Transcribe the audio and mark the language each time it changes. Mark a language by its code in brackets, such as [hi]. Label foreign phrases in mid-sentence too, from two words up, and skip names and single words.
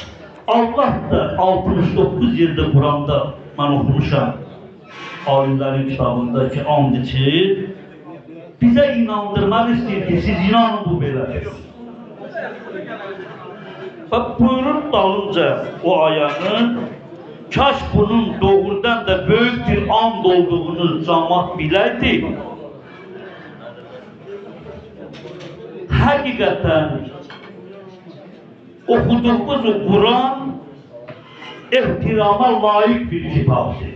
[az] Allah da 69 yerdə Quranda, mən oxumuşam, alimlərin kitabında ki, and içir, bizə inandırmaq istəyir ki, siz inanın bu belədir. Və buyurur dalınca o ayağın, kaş bunun doğrudan da büyük bir and olduğunu cemaat biləydi. Həqiqətən okuduğumuz o Kur'an ehtirama layık bir kitabdır.